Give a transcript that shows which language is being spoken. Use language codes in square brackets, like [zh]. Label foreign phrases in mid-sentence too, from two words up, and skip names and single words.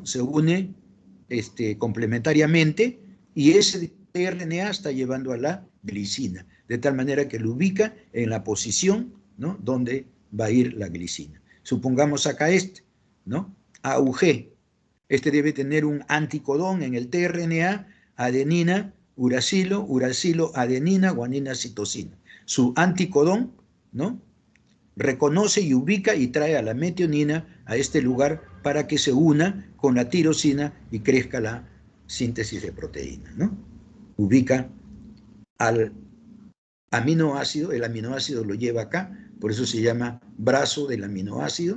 [es] Se une complementariamente y ese RNA está llevando a la glicina, de tal manera que lo ubica en la posición, ¿no?, donde va a ir la glicina. Supongamos acá ¿no? AUG. Este debe tener un anticodón en el tRNA, adenina, uracilo, uracilo, adenina, guanina, citosina. Su anticodón, ¿no?, reconoce y ubica y trae a la metionina a este lugar para que se una con la tirosina y crezca la síntesis de proteína, ¿no? Ubica al aminoácido, el aminoácido lo lleva acá, por eso se llama brazo del aminoácido.